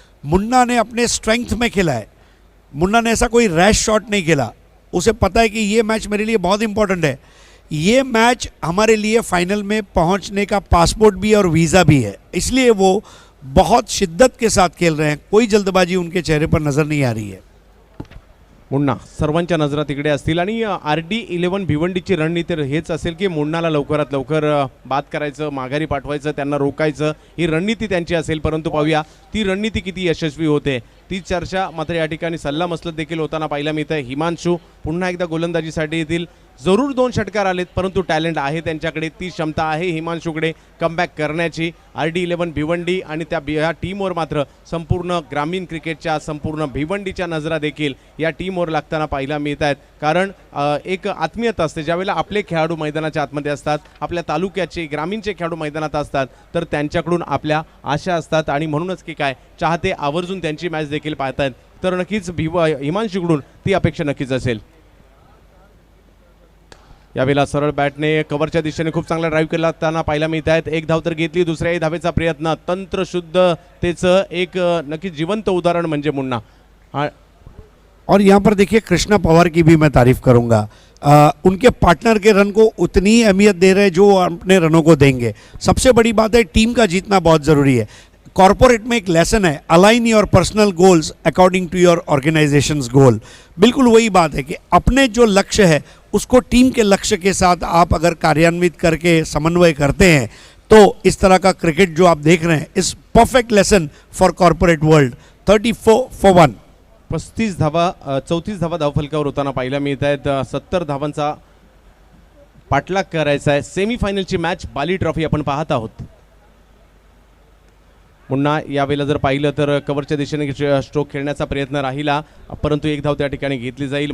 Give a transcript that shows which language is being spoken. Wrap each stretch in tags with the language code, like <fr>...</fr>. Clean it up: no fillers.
<hi>मुन्ना ने अपने स्ट्रेंथ में खेला है. मुन्ना ने ऐसा कोई रैश शॉट नहीं खेला. उसे पता है कि ये मैच मेरे लिए बहुत इंपॉर्टेंट है. ये मैच हमारे लिए फाइनल में पहुंचने का पासपोर्ट भी और वीज़ा भी है, इसलिए वो बहुत शिद्दत के साथ खेल रहे हैं. कोई जल्दबाजी उनके चेहरे पर नज़र नहीं आ रही है.</hi> <mr>मुन्ना सर्वांच्या नजरा तिकडे असतील. आणि RD11 भिवंडीची रणनीती हेच असेल की मुन्नाला लवकरात लवकर बाद करायचं, माघारी पाठवायचं, त्यांना रोकायचं, ही रणनीती त्यांची असेल. परंतु पाहूया ती रणनीती किती यशस्वी होते. ती चर्चा मात्र या ठिकाणी सल्लामसलत देखील होताना पाहायला मिळतं. हिमांशु पुन्हा एकदा गोलंदाजीसाठी येतील. जरूर 2 षटकार आलेत परंतु टॅलेंट आहे त्यांच्याकडे, ती क्षमता आहे हिमांशूकडे कमबॅक करण्याची. RD11 भिवंडी आणि या टीमवर मात्र संपूर्ण ग्रामीण क्रिकेटच्या, संपूर्ण भिवंडीच्या नजरा देखील या टीमवर लागताना पाहायला मिळत आहेत. कारण एक आत्मीयता असते ज्यावेळेला आपले खेळाडू मैदानाच्या आतमध्ये असतात, आपल्या तालुक्याचे ग्रामीणचे खेळाडू मैदानात असतात, तर त्यांच्याकडून आपल्या आशा असतात. आणि म्हणूनच की काय चाहते आवर्जून त्यांची मॅच देखील पाहतात. तर नक्कीच हिमांशूकडून ती अपेक्षा नक्कीच असेल. यावेळेला सरळ बॅटने कव्हरच्या दिशेने खूप चांगला ड्राईव्ह केला असताना पाहायला मिळत आहेत. 1 धाव तर घेतली, दुसऱ्याही धावेचा प्रयत्न. तंत्रशुद्धतेचं एक नक्की जिवंत उदाहरण म्हणजे मुन्ना.</mr> <hi>और यहाँ पर देखिए कृष्णा पवार की भी मैं तारीफ करूँगा. उनके पार्टनर के रन को उतनी ही अहमियत दे रहे हैं जो अपने रनों को देंगे. सबसे बड़ी बात है टीम का जीतना बहुत ज़रूरी है. कॉर्पोरेट में एक लेसन है,</hi> <en>Align your personal goals according to your organisations goal.</en> <hi>बिल्कुल वही बात है कि अपने जो लक्ष्य है उसको टीम के लक्ष्य के साथ आप अगर कार्यान्वित करके समन्वय करते हैं तो इस तरह का क्रिकेट जो आप देख रहे हैं इस</hi> <en>Perfect lesson for corporate world. 34 for 1.</en> <mr>34 धावा 34 धावा धावफलकावर होताना पाहायला मिळत आहेत. 70 धावांचा पाठलाग करायचा आहे. सेमीफायनलची मॅच बाली ट्रॉफी आपण पाहत आहोत. मुन्ना यावेळेला जर पाहिलं तर कव्हरच्या दिशेने स्ट्रोक खेळण्याचा प्रयत्न राहिला, परंतु एक धाव त्या ठिकाणी घेतली जाईल.</mr>